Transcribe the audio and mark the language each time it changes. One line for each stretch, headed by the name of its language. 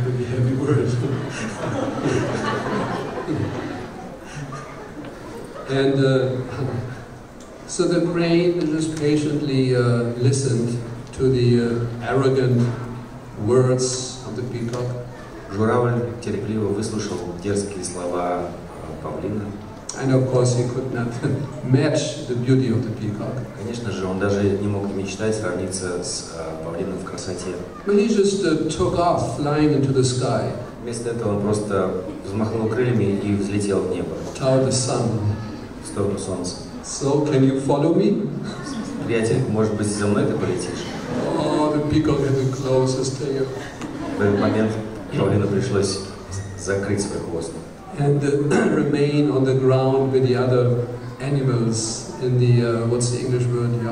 English: Heavy words. And so the crane just patiently listened to the arrogant words of the peacock.
Russian: Журавль терпеливо выслушал дерзкие слова павлина.
English: And of course he could not match the beauty of the peacock.
Russian: Конечно же, он даже не мог и мечтать сравниться с павлином в красоте.
English: But he just took off, flying into the sky.
Russian: Вместо этого он просто взмахнул крыльями и взлетел в небо.
English: Toward the sun.
Russian: В сторону солнца.
English: So, can you follow me?
Russian: Приятель, может быть, за мной ты полетишь?
English: Oh, the peacock had to close his tail.
Russian: В этот момент павлину пришлось закрыть свой хвост.
English: And remain on the ground with the other animals in the, what's the English word?